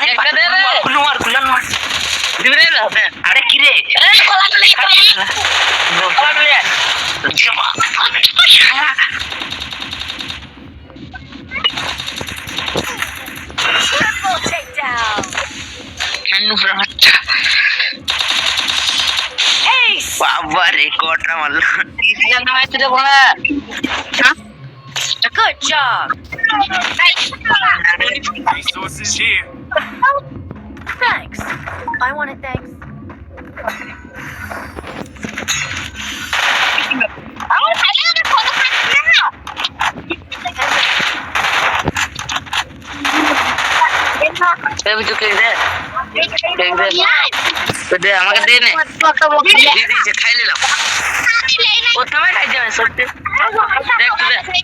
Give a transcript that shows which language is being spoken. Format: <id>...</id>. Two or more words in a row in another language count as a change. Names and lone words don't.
<bn>আরে কী রে</bn> <en>triple takedown. Ace.</en> <bho>बाबा रिकॉर्ड मारल</bho> <en>Good job. Resources here. Thanks. I want it, thanks.</en> <bn>দে আমাকে দে নে দিদি খাই নিলাম প্রথমে খাই যাবে সত্যি দেখ তুই</bn>